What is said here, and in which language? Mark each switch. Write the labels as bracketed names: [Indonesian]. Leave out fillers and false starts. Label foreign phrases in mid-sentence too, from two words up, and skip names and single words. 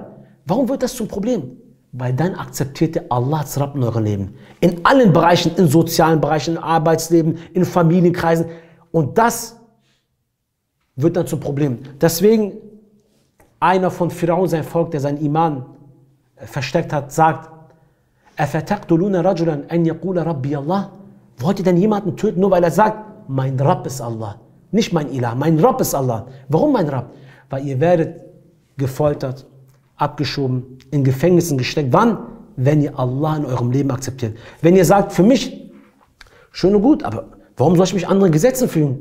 [German] Warum wird das zum Problem? Weil dann akzeptiert ihr Allah als Rabb in eurem Leben. In allen Bereichen, in sozialen Bereichen, im Arbeitsleben, in Familienkreisen. Und das wird dann zum Problem. Deswegen, einer von Firaun, sein Volk, der seinen Iman versteckt hat, sagt, [Arabic] أَفَتَقْتُلُونَ رَجُلًا أَنْ يَقُولَ رَبِّيَ اللَّهِ. [German] Wollt ihr denn jemanden töten, nur weil er sagt, mein Rabb ist Allah. Nicht mein Ilah, mein Rabb ist Allah. Warum mein Rabb? Weil ihr werdet gefoltert, abgeschoben, in Gefängnissen gesteckt. Wann? Wenn ihr Allah in eurem Leben akzeptiert. Wenn ihr sagt, für mich, schön und gut, aber warum soll ich mich anderen Gesetzen fügen?